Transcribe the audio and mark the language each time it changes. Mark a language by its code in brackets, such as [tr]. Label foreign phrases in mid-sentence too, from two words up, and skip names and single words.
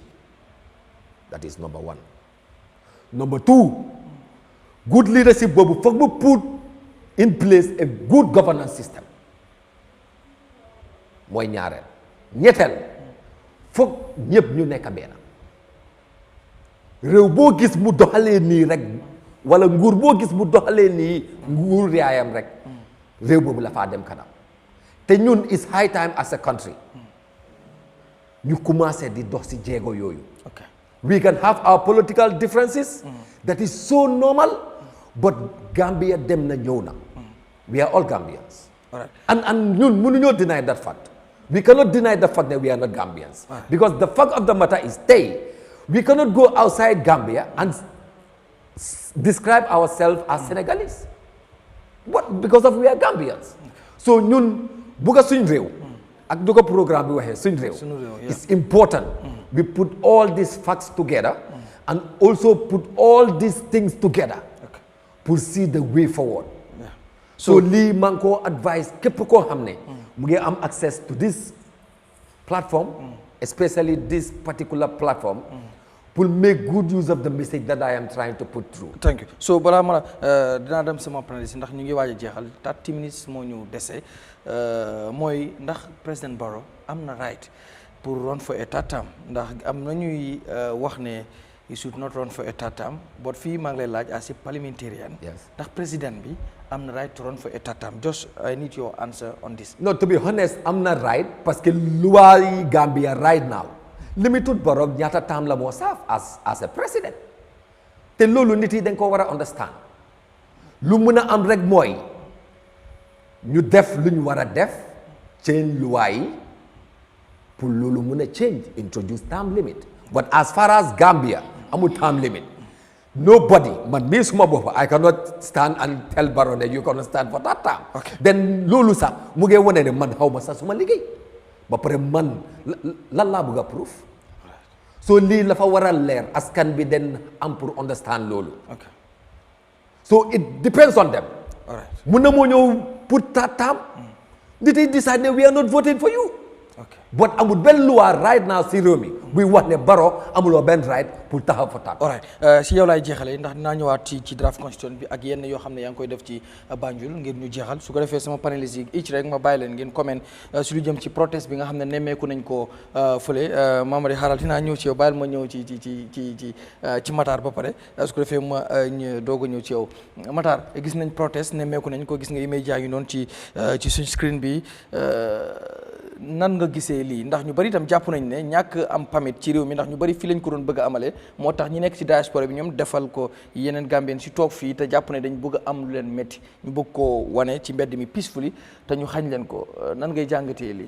[en] That is number 1. Number 2, good leadership [wo] boobu foog mu [en] put in place a good governance system. [wo] Mooy ñaareel. Ñetteel foog ñëpp ñu nekk benn. Réew boo gis mu doxalee nii rek wala nguur boo gis mu doxalee nii nguur yaayam rek réew boobu la faa dem kanam. Te ñun [en] is high time as a country [wo] ñu commencé di dox ci jéego yooyu. [en] We can have our political differences. That is so normal. But Gambia [wo] dem na ñëw na. [en] We are all Gambians. All right. And [wo] ñun mënuñoo [en] deny that fact. We cannot deny the fact that we are not Gambians. Right. Because the fact of the matter is we cannot go outside Gambia and describe ourselves as Senegalese. What? Because of we are Gambians. So [wo] ñun bugga suñ réew ak du ko programme bi waxee suñ réew [en] it's important we put all these facts together and also put all these things together pour see the way forward. So [wo] lii maa ngi koo [en] advice [wo] képp koo xam ne mu ngi am [en] access to this platform especially this particular platform pour make good use of the message that I am trying to put through. Thank you. [wo] So balaa ma dinaa dem sama paneliste ndax ñu ngi waaj a jeexal 30 minutes moo ñu dese mooy ndax président Barrow am na right pour [en] run for a third term [wo] ndax am na ñuy wax ne [en] he should not run for a third term [wo] but fii maa ngi lay laaj [en] as a parliamentarian. [wo] ndax président bi am na [en] right to run for a third term. Just I need your answer on this. No, to be honest [wo] am na right [fr] parce que [wo] loi yi Gambia [en] right now limited [wo] Barrow ñaata term la moo [en] serve as a president [wo] te loolu nit yi dañ ko war a understand lu mun a am rek mooy ñu def lu ñu war a def change loi yi pour loolu mun a [en] change introduce term limit but as far as [wo] Gambia amul [en] term limit nobody [wo] man mii suma bopp [en] I cannot stand and tell Barrow [wo] ne [en] you cannot stand for that term. [wo] Then loolu sax mu ngi wane ne man xaw ma sax suma liggéey ba pare man lan laa bëgg a proof so lii la fa war a leer askan bi den am pour understand loolu. [en] So it depends on them. [wo] Mun na moo ñëw pour taam nit yi decide ne [en] we are not voting for you. [wo] But amul benn loi [en] right now [wo] si réew mi buy wax ne Barrow amuloo benn right pour taxaw fa taam. All right si yow laay jeexalee ndax dinaa ñëwaat ci draft constitution bi ak yenn yoo xam ne yaa ngi koy def ci Banjul ngir ñu jeexal su ko defee sama panéliste yi each rek ma bàyyi leen ngeen comment si lu jëm ci protest bi nga xam ne nemmeeku nañ ko fële Mamadi xaaral dinaa ñëw ci yow bàyyil ma ñëw ci Matar ba pare su ko defee ma doog a ñëw ci yow Matar gis nañ protest nemmeeku nañ ko gis nga image yaa ngi noonu ci suñ screen bi nan nga gisee lii ndax ñu bari itam jàpp nañ ne ñàkk am pamit ci réew mi ndax ñu bari fii lañ ko doon bëgg a amalee moo tax ñi nekk ci diaspora bi ñoom defal ko yeneen Gambien si toog fii te jàpp ne dañ bëgg a am lu leen métti ñu bëgg koo wane ci mbedd mi peacefully te ñu xañ leen ko nan ngay jàngatee lii.